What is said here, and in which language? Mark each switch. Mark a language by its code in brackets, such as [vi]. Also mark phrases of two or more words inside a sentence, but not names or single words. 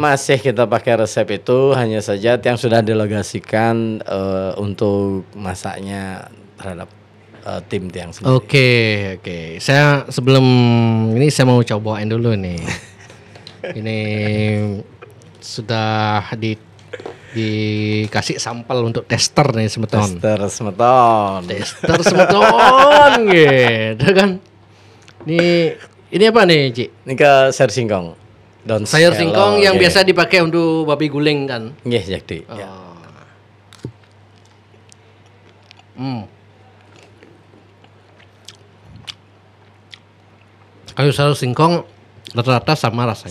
[id] Masih kita pakai resep itu, hanya saja yang sudah delegasikan untuk masaknya terhadap tim tiang sendiri. Oke. Saya sebelum ini saya mau cobain dulu nih. Ini sudah dikasih sampel untuk tester nih semeton. Tester semeton gitu kan. Ini apa nih, Ci? Ini ke sayur singkong. Sayur singkong yang biasa dipakai untuk babi guling kan? Iya, jadi. Kalau sayur singkong rata-rata sama rasanya.